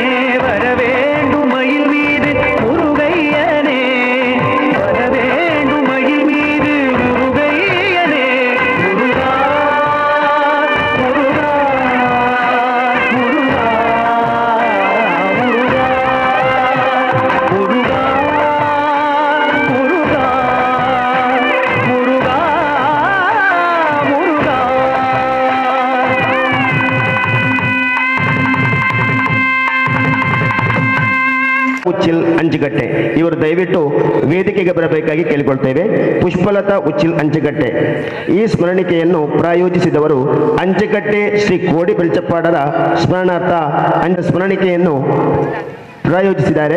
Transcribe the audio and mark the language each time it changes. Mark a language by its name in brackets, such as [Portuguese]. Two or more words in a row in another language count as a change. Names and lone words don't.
[Tamil] வர வேண்டும் மயில் மீது முருகையனே வர வேண்டும் மயில் மீது முருகையனே முருகா முருகா முருகா முருகா முருகா முருகா முருகா முருகா [Kannada] ಉಚ್ಚಿಲ್ ಅಂಚುಗಟ್ಟೆ ಇವರು ದಯವಿಟ್ಟು ವೇದಿಕೆಗೆ ಬರಬೇಕಾಗಿ ಕೇಳಿಕೊಳ್ತೇವೆ. ಪುಷ್ಪಲತಾ ಉಚ್ಚಿಲ್ ಅಂಚುಗಟ್ಟೆ ಈ ಸ್ಮರಣಿಕೆಯನ್ನು ಪ್ರಾಯೋಜಿಸಿದವರು ಅಂಚುಗಟ್ಟೆ ಶ್ರೀ ಕೋಡಿ ಬೆಳ್ಚಪ್ಪಾಡರ ಸ್ಮರಣಾರ್ಥ ಸ್ಮರಣಿಕೆಯನ್ನು ಪ್ರಾಯೋಜಿಸಿದ್ದಾರೆ.